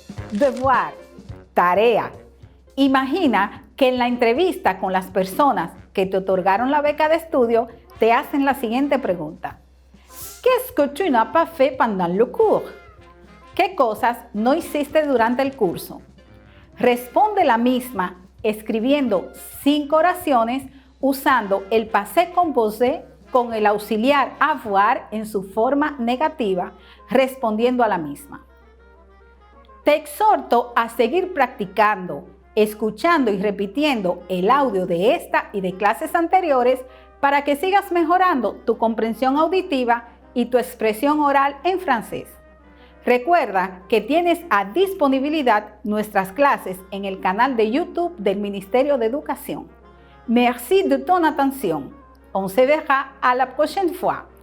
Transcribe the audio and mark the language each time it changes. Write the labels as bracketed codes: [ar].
[es] Devoir, tarea. Imagina que en la entrevista con las personas que te otorgaron la beca de estudio te hacen la siguiente pregunta. [fr] ¿Qu'est-ce que tu n'as pas fait pendant le cours? [es] ¿Qué cosas no hiciste durante el curso? Responde la misma escribiendo 5 oraciones usando el passé composé con el auxiliar avoir en su forma negativa, respondiendo a la misma. Te exhorto a seguir practicando, escuchando y repitiendo el audio de esta y de clases anteriores para que sigas mejorando tu comprensión auditiva y tu expresión oral en francés. Recuerda que tienes a disponibilidad nuestras clases en el canal de YouTube del Ministerio de Educación. [fr] Merci de ton attention. On se verra à la prochaine fois.